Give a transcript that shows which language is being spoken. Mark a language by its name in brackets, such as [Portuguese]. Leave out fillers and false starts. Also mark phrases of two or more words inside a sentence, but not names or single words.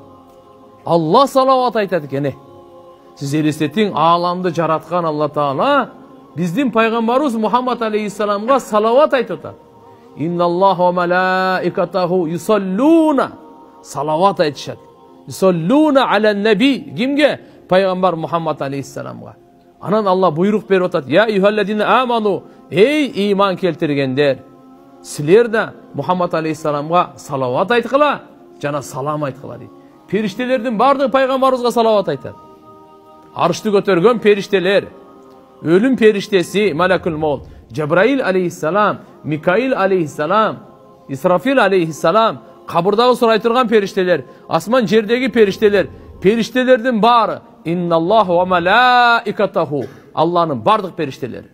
[Kyrgyz] Алла салават айтат экен. Сиз элестетиң, ааламды жараткан Алла Таала биздин пайгамбарыбыз Мухаммад алейхиссаламга салават айтып атат. [Arabic] إن الله وملائكته يصلون, [Kyrgyz] салават айтышат. [Arabic] يصلون على النبي, [Kyrgyz] кимге? Пайгамбар Мухаммад алейхиссаламга. Анан Алла буйрук берип атат: [Arabic] يا أيها الذين آمنوا, [Kyrgyz] эй иман келтиргендер, силер да Мухаммад алейхиссаламга салават айткыла, жана салам айткыла дейт. Периштелердин бардыгы пайгамбарыбызга салават айтат. Арышты көтөргөн периштелер, өлүм периштеси Малакул Мол, Джабраил алейхиссалам, Микаил алейхиссалам, Исрафил алейхиссалам, кабырдагы сурай турган периштелер, асман жердеги периштелер, периштелердин баары [Arabic] إن الله وملائكته, [Kyrgyz] Алланын бардык периштелери.